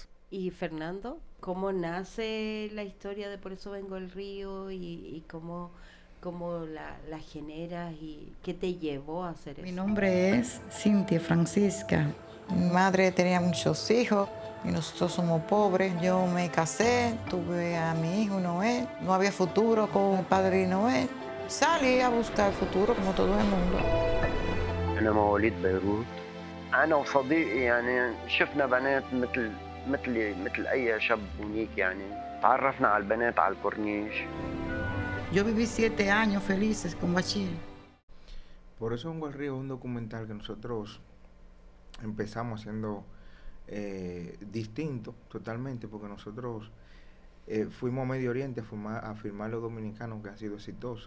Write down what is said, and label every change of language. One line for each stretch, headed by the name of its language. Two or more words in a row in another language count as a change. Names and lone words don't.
Spanish: Y Fernando, ¿cómo nace la historia de Por eso vengo al río y cómo la generas y qué te llevó a hacer Mi eso? nombre es Cintia Francisca. Mi madre tenía muchos hijos y nosotros somos pobres. Yo me casé, tuve a mi hijo Noé. No había futuro con el padre Noé. Salí a buscar futuro como todo el mundo.
Arabic: أنا مواليد بيروت. أنا وصديقي يعني شفنا بنات مثل أي شاب هنيك يعني. تعرفنا على البنات على الكورنيش.
Spanish: Yo viví 7 años felices con Bachir. Por eso Vengo al Río es un documental que nosotros empezamos haciendo distinto totalmente, porque nosotros fuimos a Medio Oriente a filmar los dominicanos que han sido exitosos.